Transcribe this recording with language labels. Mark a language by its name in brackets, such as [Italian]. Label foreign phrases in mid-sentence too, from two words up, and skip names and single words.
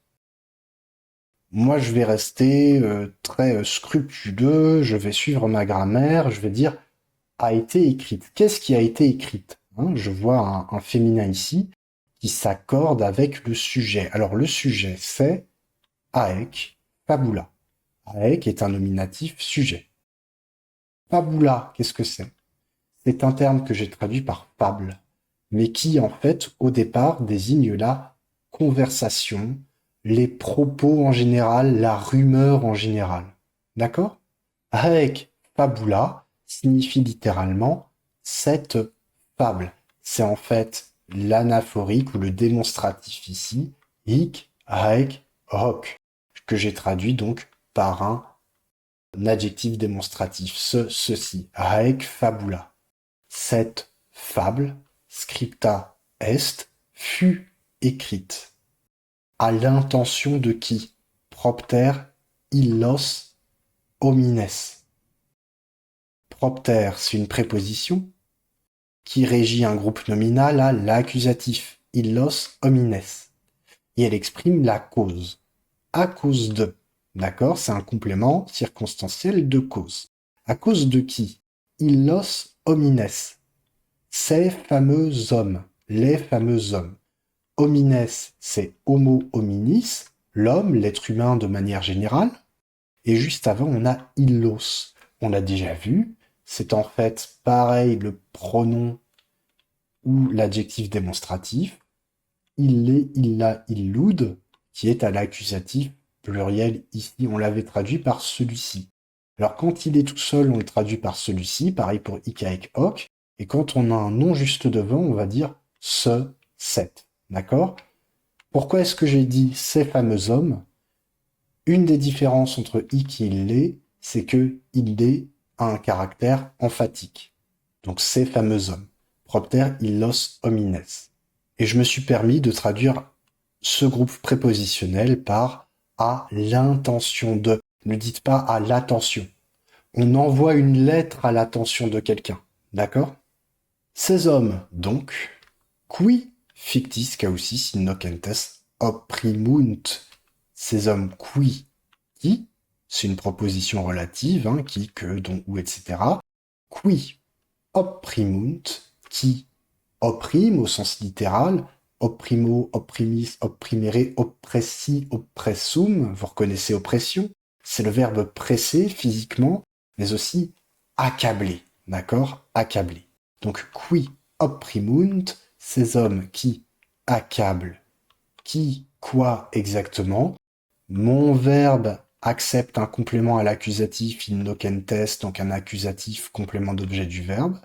[French] Moi, je vais rester très scrupuleux, je vais suivre ma grammaire, je vais dire a été écrite. Qu'est-ce qui a été écrite? Hein, je vois un féminin ici qui s'accorde avec le sujet. Alors, le sujet, c'est [Latin] aec fabula. [French] Aec est un nominatif sujet. Fabula, qu'est-ce que c'est? C'est un terme que j'ai traduit par fable, mais qui, en fait, au départ, désigne la conversation, les propos en général, la rumeur en général. D'accord? [Latin] Aec fabula [French] signifie littéralement cette fable. C'est en fait l'anaphorique ou le démonstratif ici, [Latin] hic, aec, hoc, [French] que j'ai traduit donc par un adjectif démonstratif, ceci, [Latin] aec fabula. [French] Cette fable, [Latin] scripta est, [French] fut écrite. À l'intention de qui? [Latin] Propter illos homines. [French] Propter, c'est une préposition qui régit un groupe nominal à l'accusatif, [Latin] illos homines. [French] Et elle exprime la cause. À cause de. D'accord? C'est un complément circonstanciel de cause. À cause de qui? [Latin] Illos homines. [French] Ces fameux hommes. Les fameux hommes. Homines, c'est [Latin] homo hominis, [French] l'homme, l'être humain de manière générale. Et juste avant, on a illos. On l'a déjà vu. C'est en fait pareil le pronom ou l'adjectif démonstratif. [Latin] Ille, illa, illud, [French] qui est à l'accusatif pluriel ici. On l'avait traduit par celui-ci. Alors quand il est tout seul, on le traduit par celui-ci, pareil pour [Latin] hic, haec, hoc. [French] Et quand on a un nom juste devant, on va dire ce, cette. D'accord? Pourquoi est-ce que j'ai dit ces fameux hommes? Une des différences entre hic et ille, c'est que ille a un caractère emphatique. Donc ces fameux hommes. [Latin] Propter illos homines. [French] Et je me suis permis de traduire ce groupe prépositionnel par à l'intention de. Ne dites pas à l'attention. On envoie une lettre à l'attention de quelqu'un. D'accord? Ces hommes, donc, [Latin] qui fictis causis innocentes opprimunt. [French] Ces hommes qui, c'est une proposition relative, hein, qui, que, dont, ou, etc. [Latin] Qui opprimunt, [French] qui opprime au sens littéral, [Latin] opprimo, opprimis, opprimere, oppressi, oppressum, [French] vous reconnaissez oppression, c'est le verbe presser physiquement, mais aussi accabler, d'accord? Accabler. Donc, [Latin] qui opprimunt, [French] ces hommes qui accablent. Qui, quoi exactement? Mon verbe accepte un complément à l'accusatif innocentes, donc un accusatif complément d'objet du verbe.